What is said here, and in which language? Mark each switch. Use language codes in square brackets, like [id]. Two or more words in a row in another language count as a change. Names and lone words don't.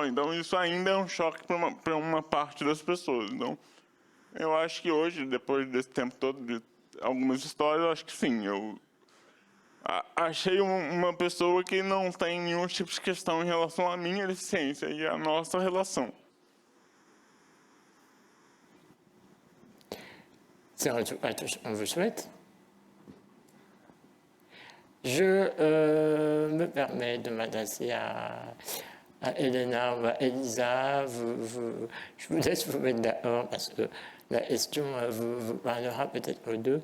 [pt] Então isso ainda é um choque para uma parte das pessoas. Então eu acho que hoje, depois desse tempo todo, de algumas histórias, eu acho que sim, eu achei uma pessoa que não tem nenhum tipo de questão em relação à minha deficiência e à nossa relação. [fr] C'est en tout cas tout ce qu'on vous souhaite. Je me permets de m'adresser à Elena ou à Elisa. Je vous laisse vous mettre d'accord parce que la question vous parlera peut-être aux deux.